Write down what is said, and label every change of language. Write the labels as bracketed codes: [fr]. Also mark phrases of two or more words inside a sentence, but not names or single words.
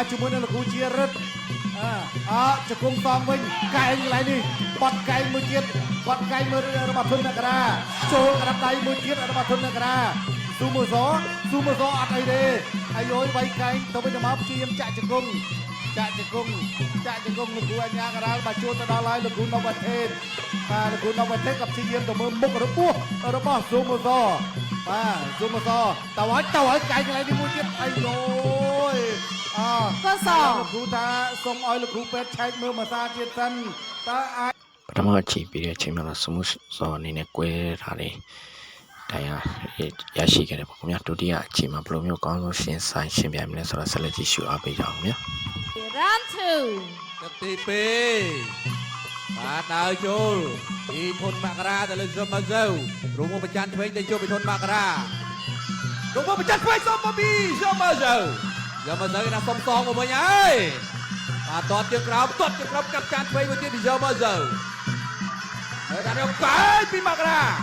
[km] ជាមួយនឹងលោកគ្រូជារិទ្ធជង្គង់សំវិញកែងកន្លែងនេះបត់កែងមួយទៀតរបស់ធុនមករាចូលក្តាប់ដៃមួយទៀតរបស់ធុនមករាស៊ូមូសូអត់អីទេអាយយវាយកែងទៅវិញទៅមកព្យាយាមចាក់ជង្គង់លោកគ្រូអញ្ញាករាលបាទជួនទៅដល់ហើយលោកគ្រូនវត្ថេតលោកគ្រូនវត្ថេតក៏ព្យាយាមទៅមើលមុខរបស់ស៊ូមូសូស៊ូមូសូទៅឲ្យកែងកន្លែងនេះមួយទៀតអាយយ ក៏ស លោកគ្រូថាសូមឲ្យលោកគ្រូពេទ្យឆែកមើលមួយសារទៀតសិនតើអាច [my] ပထမအချိန်ပြီးတဲ့အချိန်မှာစမှုစောအနေနဲ့ကွဲထားတယ်တရားရရှိခဲ့တယ်ပေါ့ခင်ဗျာဒုတိယအချိန်မှာဘယ်လိုမျိုးကောင်းဆုံးရှင်းပြမလဲဆိုတော့ဆက်လက်ကြည့်ရှုအားပေးကြအောင်ခင်ဗျာ [km] round 2 ទឹកទី2បាទដើរចូលពីធុនមករាទៅលើស៊ុំម៉ាហ្សូរងមកប្រចាំឆ្វេងទៅចូលពីធុនមករារងមកប្រចាំឆ្វេងសុំមកពីស៊ុំម៉ាហ្សូណាសុំសងមកវិញហើយបាទតតជើងក្រោមកាប់ចានឆ្វេងមួយទៀតពីស៊ុំម៉ាហ្សូហើយដល់កែពីមករា